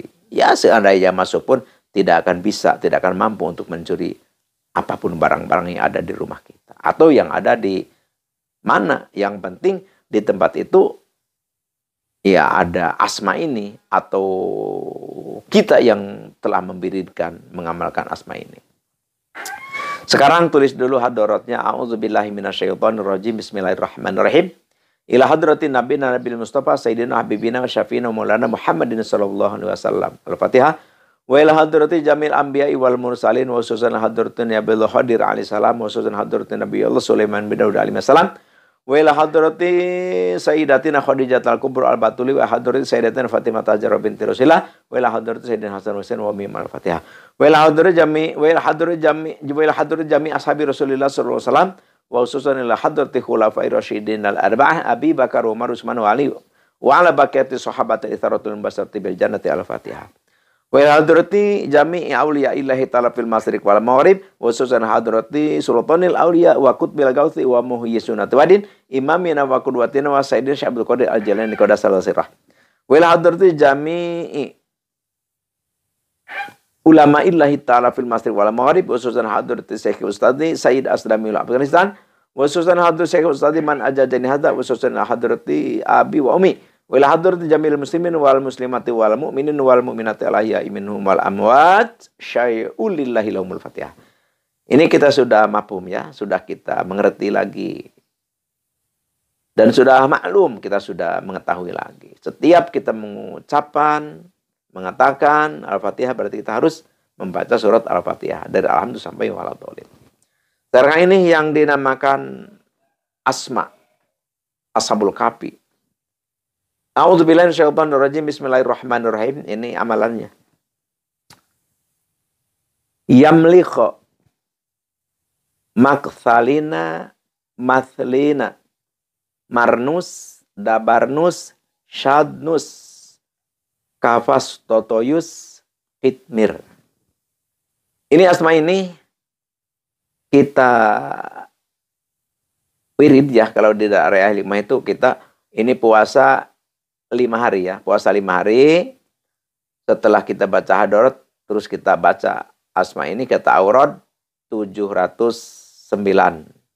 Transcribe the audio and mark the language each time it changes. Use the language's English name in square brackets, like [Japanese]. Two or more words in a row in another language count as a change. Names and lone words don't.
[Indonesian] Ya seandainya masuk pun tidak akan bisa, tidak akan mampu untuk mencuri apapun barang-barang yang ada di rumah kita. Atau yang ada di mana. Yang penting di tempat itu ya ada asma ini, atau kita yang telah membiridkan, mengamalkan asma ini. Sekarang tulis dulu hadaratnya. [Arabic] أعوذ بالله من الشيطان الرجيم. بسم الله الرحمن الرحيم. إلى حضرة نبينا النبي المصطفى سيدنا حبيبنا وشفيعنا مولانا محمد صلى الله عليه وسلم. الفاتحة. وإلى حضرة جميع الأنبياء والمرسلين وخصوصا حضرة النبي خضر عليه السلام وخصوصا حضرة نبي الله سليمان بن داود عليه السلام. وإلى حضرة سيدتنا خديجة الكبرى البتول وحضرة سيدتنا فاطمة الزهراء بنت رسول الله وإلى حضرة سيدنا حسن حسين ومن الفاتحة. وإلى حضرة جميع أصحاب رسول الله صلى الله عليه وسلم وخصوصا إلى حضرة الخلفاء الراشدين الأربعة أبي بكر، عمر، عثمان وعلي وعلى بقية الصحابة العشرة البشارة بالجنة الفاتحة. وحضرة جميع أولياء الله تعالى في المشرق والمغرب وخصوصا حضرة سلطان الأولياء وقطب الغوث ومحيي السنة والدين إمامنا وقدوتنا وسيدنا الشيخ عبد القادر الجيلاني قدس سره. وحضرة جميع علماء الله تعالى في المشرق والمغرب وخصوصا حضرة الشيخ أستاذي سيد أسلم الأفغانستان وخصوصا حضرة الشيخ أستاذي من أجازني هذا وخصوصا حضرة أبي وأمي. وحضرة جميع المسلمين والمسلمات والمؤمنين والمؤمنات الأحياء منهم والأموات شيء لله لهم الفاتحة. [Indonesian] Ini kita sudah mafhum ya, sudah kita mengerti lagi. Dan sudah maklum, kita sudah mengetahui lagi. Setiap kita mengucapkan, mengatakan Al-Fatihah berarti kita harus membaca surat Al-Fatihah dari alhamdulillah sampai waladhdallin. Sekarang ini yang dinamakan Asma Ashabul Kahfi. [Arabic] أعوذ بالله من الشيطان الرجيم. بسم الله الرحمن الرحيم. [Indonesian] Ini amalannya. Yamlikho makthalina mathlina marnus dabarnus syadnus kafas totoyus hitmir. Ini asma ini kita wirid ya. Kalau di daerah 5 itu kita ini puasa 5 hari ya, puasa 5 hari. Setelah kita baca hadarat, terus kita baca asma ini, kata aurad 791.